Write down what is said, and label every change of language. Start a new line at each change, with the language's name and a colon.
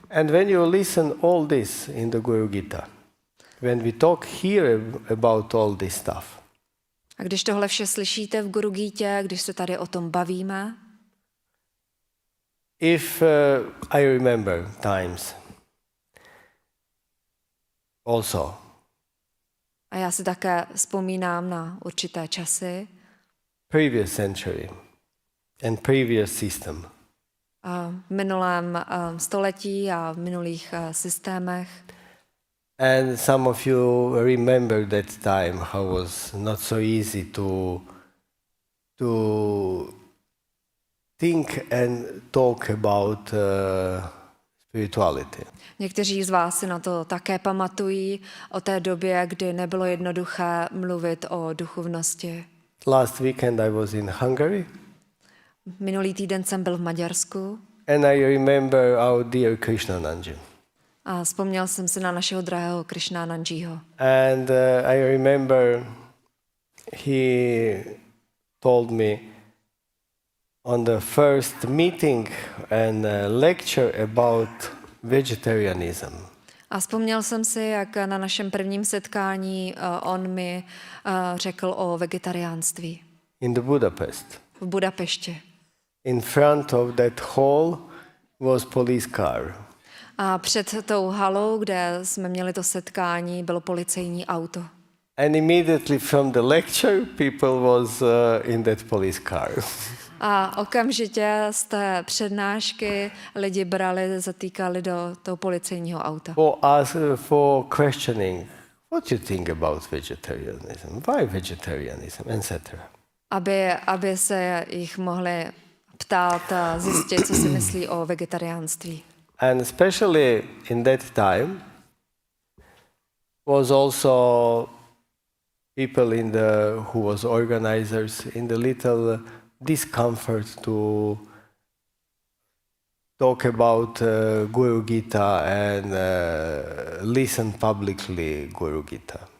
English: And when you listen all this in the Guru Gita, when we talk here about all this stuff,
Czech: A když tohle vše slyšíte v Guru Gítě, když se tady o tom bavíme,
English: if I remember times also,
Czech: a já si také vzpomínám na určité časy,
English: previous century and previous system,
Czech: v minulém století a v minulých systémech.
English: and some of you remember that time how was not so easy to think and talk about spirituality.
Czech: Někteří z vás si na to také pamatují o té době, kdy nebylo jednoduché mluvit o duchovnosti.
English: Last weekend I was in Hungary.
Czech: Minulý týden jsem byl v Maďarsku
English: And I remember our dear Krishnananji.
Czech: a vzpomněl jsem si na našeho drahého Krishnananjiho.
English: And I remember he told me on the first meeting and lecture about vegetarianism.
Czech: A vzpomněl jsem si, jak na našem prvním setkání on mi řekl o vegetariánství
English: In the Budapest.
Czech: v Budapešti.
English: In front of that hall was police car.
Czech: A před tou halou, kde jsme měli to setkání, bylo policejní auto.
English: And immediately from the lecture, people was in that police car.
Czech: A okamžitě z té přednášky lidi brali, zatýkali do toho policejního auta.
English: For questioning, what you think about vegetarianism? Why vegetarianism, etc.
Czech: Aby se jich mohli ptát a zjistit, co si myslí o vegetariánství.
English: And especially in that time was also people who was organizers in the little discomfort to talk about Guru Gita and listen publicly Guru Gita.